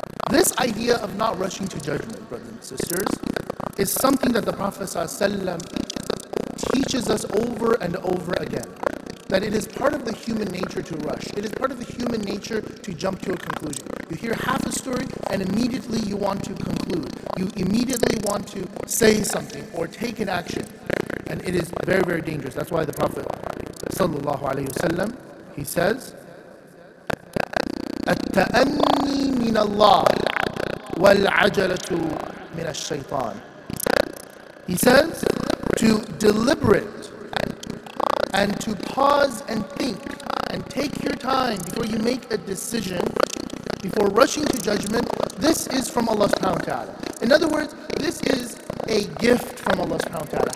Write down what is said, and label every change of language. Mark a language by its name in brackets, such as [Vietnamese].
[English] This idea of not rushing to judgment, brothers and sisters, is something that the Prophet ﷺ teaches us over and over again. That it is part of the human nature to rush. It is part of the human nature to jump to a conclusion. You hear half a story and immediately you want to conclude. You immediately want to say something or take an action. And it is very, very dangerous. That's why the Prophet ﷺ, he says, [Arabic] التأني من الله والعجلة من الشيطان. [English] He says to deliberate and to pause and think and take your time before you make a decision, before rushing to judgment. This is from Allah subhanahu wa ta'ala. In other words, this is a gift from Allah subhanahu wa ta'ala.